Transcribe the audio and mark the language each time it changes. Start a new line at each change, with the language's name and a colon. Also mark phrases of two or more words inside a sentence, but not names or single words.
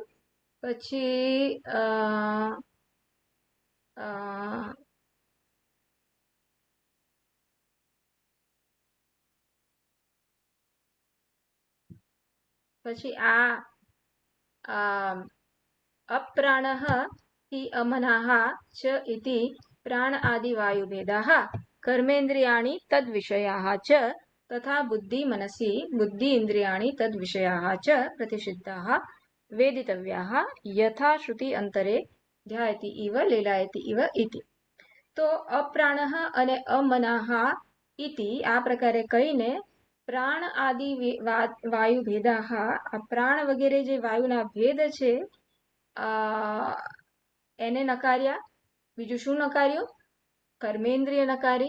Gujarati: પછી આ
Sanskrit: अप्राणः हि अमनाः च इति प्राण आदि वायुभेदाः कर्मेन्द्रियाणि तद्विषयाः च तथा बुद्धि मनसि बुद्धि इंद्रियाणि तद्विषयाः च प्रतिषिद्धाः वेदितव्याः यथा श्रुति अंतरे ध्यायति इव लीलायति इव इति.
Gujarati: તો અપ્રાણઃ અને
Sanskrit: अमनाः इति
Gujarati: આ પ્રકારે કહીને
Sanskrit: प्राण आदि वायु भेदाः,
Gujarati: આ પ્રાણ વગેરે જે વાયુના ભેદ છે એને નકાર્યા. બીજું શું નકાર્યું? કર્મેન્દ્રિય નકારી.